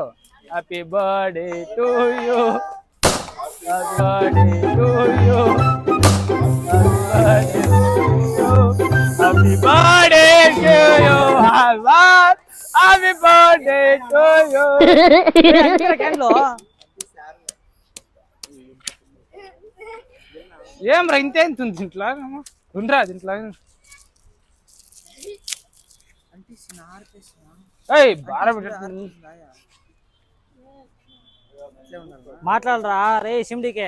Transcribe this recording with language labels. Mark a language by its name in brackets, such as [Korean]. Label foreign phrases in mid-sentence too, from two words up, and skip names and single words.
[English] Happy birthday to you, happy birthday to you, happy birthday to you, happy birthday to you. [Kannada] ಕ್ಯಾಂಡ್ಲು [Telugu] ఏం రా ఇంతేం తింట్లా ఉండ్రా తింట్లా. ఏయ్ బార మాట్లాడరా రే సిమ్డికే.